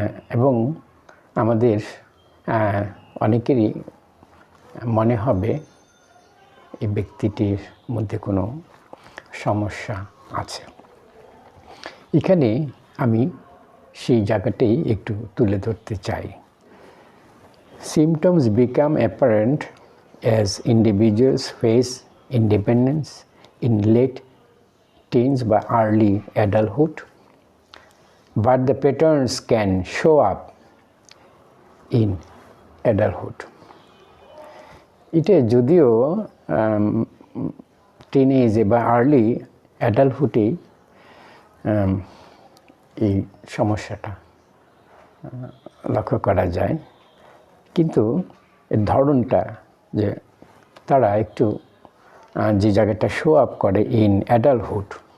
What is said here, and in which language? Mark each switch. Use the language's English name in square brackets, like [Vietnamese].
[Bangla] এবং আমাদের অনেকেরই মনে হবে এই ব্যক্তিটির মধ্যে কোনো সমস্যা আছে। এখানে আমি সেই জায়গাটাই একটু তুলে ধরতে চাই। [English] Symptoms become apparent as individuals face independence in late teens by early adulthood, but the patterns can show up in adulthood. [Bangla] এটা যদিও টিনেজে বা আর্লি অ্যাডাল্টহুডেই এই সমস্যাটা লক্ষ্য করা যায়, কিন্তু এর ধরনটা যে তারা একটু যে জায়গাটা শো আপ করে [English] in adulthood,